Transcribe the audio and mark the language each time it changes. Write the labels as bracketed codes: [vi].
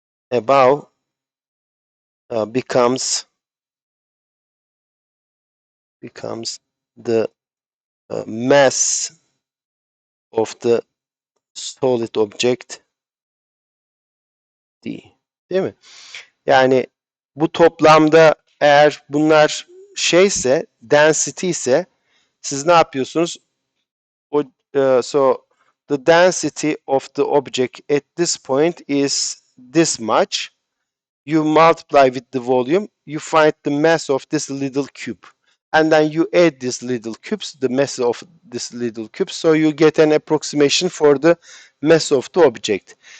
[en] above becomes the mass of the solid object D. [tr] Değil mi? Yani bu toplamda eğer bunlar şeyse, density ise siz ne yapıyorsunuz? [en] So the density of the object at this point is this much. You multiply with the volume, you find the mass of this little cube. And then you add these little cubes, the mass of this little cube, so you get an approximation for the mass of the object.